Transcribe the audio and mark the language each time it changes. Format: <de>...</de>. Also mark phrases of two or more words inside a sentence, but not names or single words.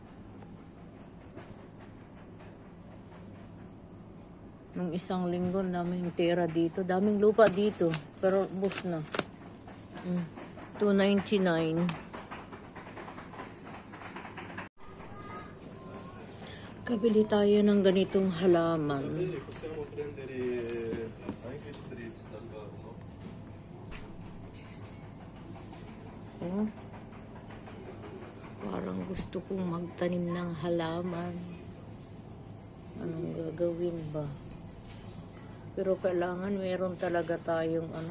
<tl>Nung isang linggo, daming tira dito. Daming lupa dito. Pero ubos na. $2.99. Kabili tayo ng ganitong halaman.</tl> <it>Possiamo prendere anche spritz dal no? Oh.</it> <tl>Parang gusto kong magtanim ng halaman. Anong gagawin ba? Pero kailangan meron talaga tayong ano.</tl>